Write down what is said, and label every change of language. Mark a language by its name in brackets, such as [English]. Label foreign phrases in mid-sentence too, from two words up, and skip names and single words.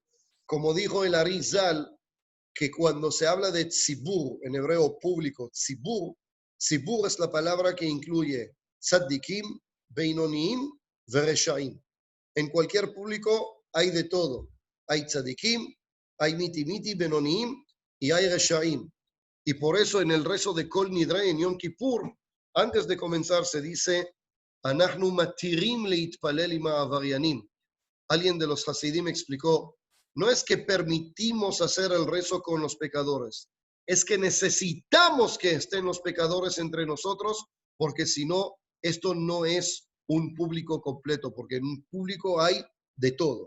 [Spanish] Como dijo el Arizal, que cuando se habla de tzibur, en hebreo público, tzibur es la palabra que incluye [Hebrew] צדיקים, בינונים, ורשעים. [Spanish] En cualquier público hay de todo. Hay tzadikim, hay mitimiti, benonim y hay reshaim. Y por eso en el rezo de Kol Nidrei en Yom Kippur, antes de comenzar se dice, [Hebrew] אנחנו מתירים להתפלל עם העבריינים. [Spanish] Alguien de los Hasidim explicó, no es que permitimos hacer el rezo con los pecadores, es que necesitamos que estén los pecadores entre nosotros, porque si no, esto no es un público completo, porque en un público hay de todo.